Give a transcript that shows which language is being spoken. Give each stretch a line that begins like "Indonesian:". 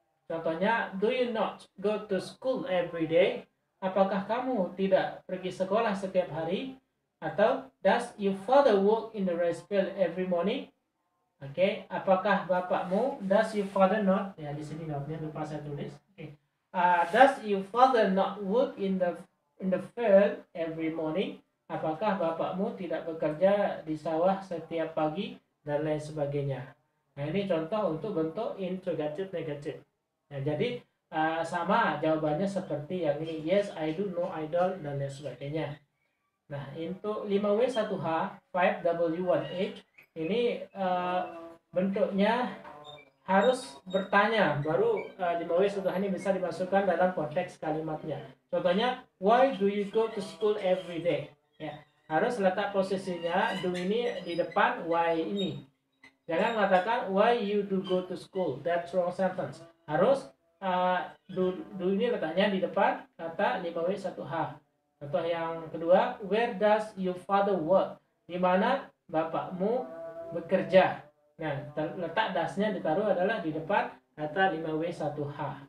English: Contohnya, do you not go to school every day?
Indonesian: Apakah kamu tidak pergi sekolah setiap hari?
English: Atau does your father work in the rice field every morning?
Indonesian: Oke, apakah bapakmu?
English: Does your father not?
Indonesian: Ya, di sini notnya lupa saya tulis. Oke.
English: Does your father not work in the field every morning?
Indonesian: Apakah bapakmu tidak bekerja di sawah setiap pagi, dan lain sebagainya. Nah, ini contoh untuk bentuk interrogative negatif. Nah, jadi sama jawabannya seperti yang ini,
English: yes I do, no I don't,
Indonesian: dan lain sebagainya. Nah, untuk 5W1H, 5W1H, ini bentuknya harus bertanya, baru 5W1H ini bisa dimasukkan dalam konteks kalimatnya.
English: Contohnya, why do you go to school every day?
Indonesian: Ya, harus letak posisinya do ini di depan why ini. Jangan mengatakan
English: why you do go to school, that's wrong sentence.
Indonesian: Harus do ini letaknya di depan kata 5W1H. Contoh yang kedua,
English: where does your father work?
Indonesian: Di mana bapakmu bekerja? Nah, letak dasnya ditaruh adalah di depan kata 5W1H.